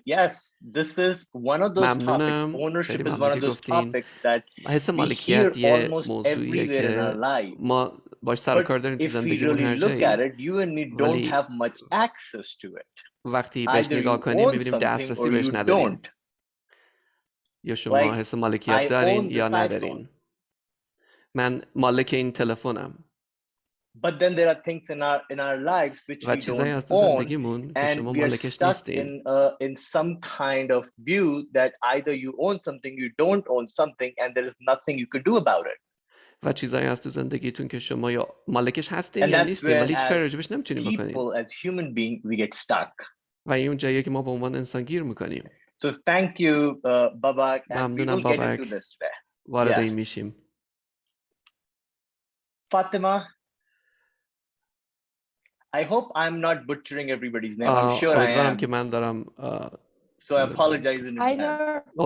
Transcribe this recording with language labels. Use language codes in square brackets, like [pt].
[en] Yes, this is one of those topics. Ownership is one of those topics that we hear almost everywhere in our lives. But if we really look at it, you and me don't have much access to it. Either you own something or you don't. [fa] یا شما حس مالکیت دارین یا ندارین. من مالک این تلفنم. [en] But then there are things in our lives which we don't own, and we are stuck in some kind of view that either you own something, you don't own something, and there is nothing you can do about it. [fa] و چیزایی هست تو زندگیتون که شما یا مالکش هستین یا نیستین ولی هیچ کاری راجبش نمیتونین بکنین. [en] As human being, we get stuck. [fa] و این اون جاییه که ما به عنوان انسان گیر میکنیم. [en] So thank you, Babak, and we will get into this. [fa] وارد این میشیم. [en] Fatima, I hope I'm not butchering everybody's name. I'm sure I am. So I apologize in advance.